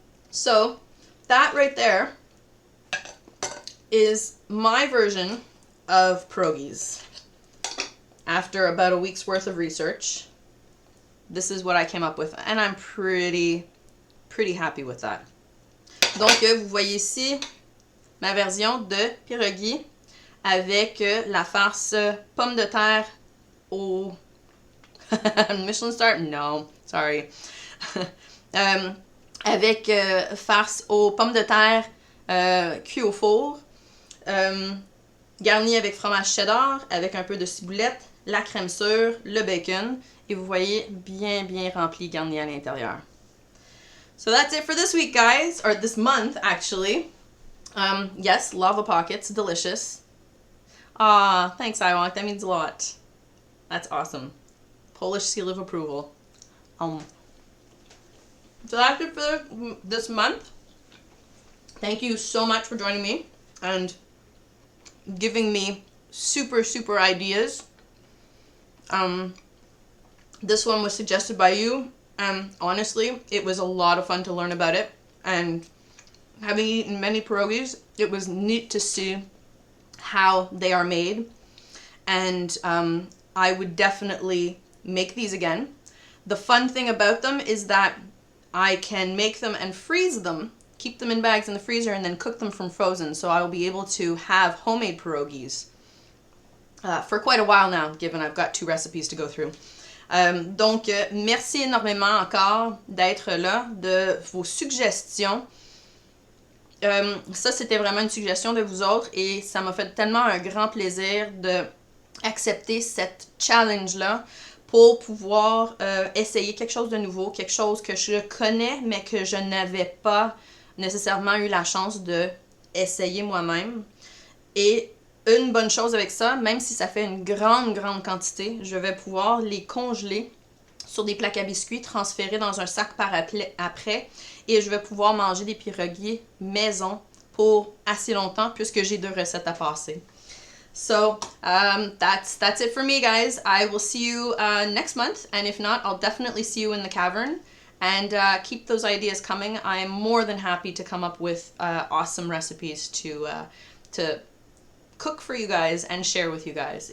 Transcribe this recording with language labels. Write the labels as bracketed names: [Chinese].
[English] So that right there is my version of pierogis. After about a week's worth of research, this is what I came up with, and I'm pretty happy with that. [French] Donc, vous voyez ici ma version de pierogi avec la farce pomme de terre au Michelin star? [English] No, sorry. [French] Avec farce aux pommes de terre cuit au four, garni avec fromage cheddar, avec un peu de ciboulette, la crème sûre, le bacon, et vous voyez bien rempli, garni à l'intérieur. [English] So that's it for this week, guys, or this month, actually. Yes, lava pockets, delicious. Ah, thanks, Iwonk, that means a lot. That's awesome. Polish seal of approval. So that's it for this month. Thank you so much for joining me and giving me super ideas. This one was suggested by you, and honestly, it was a lot of fun to learn about it. And having eaten many pierogis, it was neat to see how they are made. And I would definitely make these again. The fun thing about them is that I can make them and freeze them, keep them in bags in the freezer, and then cook them from frozen. So I will be able to have homemade pierogis for quite a while now, given I've got 2 recipes to go through. [French] Donc, merci énormément encore d'être là, de vos suggestions. Ça, c'était vraiment une suggestion de vous autres et ça m'a fait tellement un grand plaisir d'accepter cette challenge-là pour pouvoir essayer quelque chose de nouveau, quelque chose que je connais mais que je n'avais pas nécessairement eu la chance de essayer moi-même. Et une bonne chose avec ça, même si ça fait une grande quantité, je vais pouvoir les congeler sur des plaques à biscuits, transférer dans un sac par après, et je vais pouvoir manger des pierogis maison pour assez longtemps puisque j'ai 2 recettes à passer. [English] So that's it for me, guys. I will see you next month, and if not, I'll definitely see you in the cavern. And keep those ideas coming. I am more than happy to come up with awesome recipes to cook for you guys and share with you guys.